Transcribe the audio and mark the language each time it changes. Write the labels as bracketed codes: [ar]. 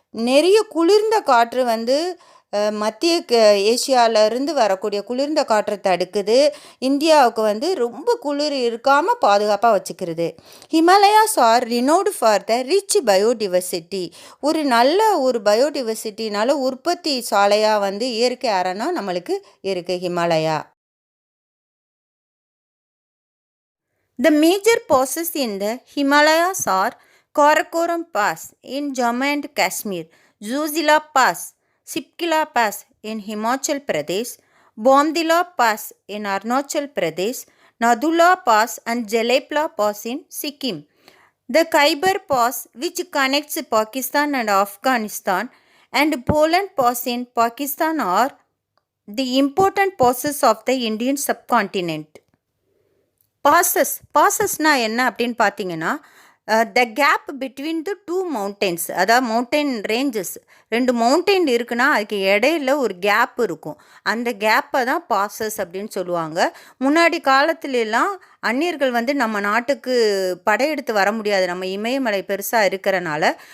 [ta] நிறைய குளிர்ந்த காற்று மத்திய ஏசியாவிலேருந்து வரக்கூடிய குளிர்ந்த காற்றை தடுக்குது, இந்தியாவுக்கு ரொம்ப குளிர் இருக்காமல் பாதுகாப்பாக வச்சுக்கிறது. [en] Himalayas are renowned for the rich biodiversity. [ta] ஒரு நல்ல பயோடிவர்சிட்டினால உற்பத்தி சாலையாக இயற்கை அரணா நம்மளுக்கு இருக்குது Himalaya. [en] The major passes in the Himalayas are Karakoram Pass in Jammu and Kashmir, Zojila Pass, Sipkila Pass in Himachal Pradesh, Bomdila Pass in Arunachal Pradesh, Nadula Pass and Jalepla Pass in Sikkim. The Khyber Pass, which connects Pakistan and Afghanistan, and Poland Pass in Pakistan are the important passes of the Indian subcontinent. [ta] பாசஸ்னா என்ன அப்படின்னு பார்த்தீங்கன்னா, [en] the gap between the two mountains, [ta] அதாவது mountain ranges, ரெண்டு mountain இருக்குன்னா அதுக்கு இடையில ஒரு gap இருக்கும். அந்த கேப்பை தான் பாசஸ் அப்படின்னு சொல்லுவாங்க. முன்னாடி காலத்துலலாம் அந்நியர்கள் நம்ம நாட்டுக்கு படையெடுத்து வர முடியாது, நம்ம இமயமலை பெருசாக இருக்கிறனால.